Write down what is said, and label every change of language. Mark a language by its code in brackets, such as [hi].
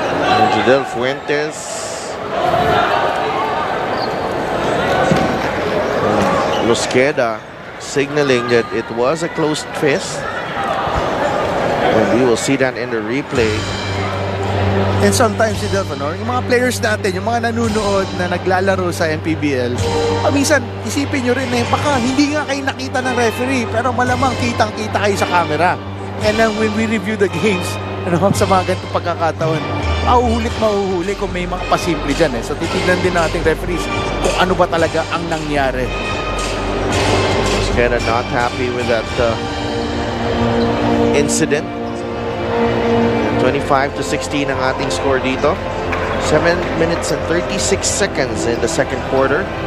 [en] And Judel Fuentes. Mosqueda signaling that it was a closed fist. And we will see that in the replay. [tl] And sometimes, yung mga players natin, yung mga nanunood na naglalaro sa Mpbl, minsan, isipin nyo rin baka hindi nga kayo nakita ng referee, pero malamang kitang-kita kayo sa camera. And then when we review the games, sa mga ganitong pagkakataon, mahuhuli kung may mga pasimple dyan. So titignan din natin referees kung ano ba talaga ang nangyari. [en] Mosqueda not happy with that incident. [tl] 25-16 ang ating score dito. [en] 7 minutes and 36 seconds in the second quarter.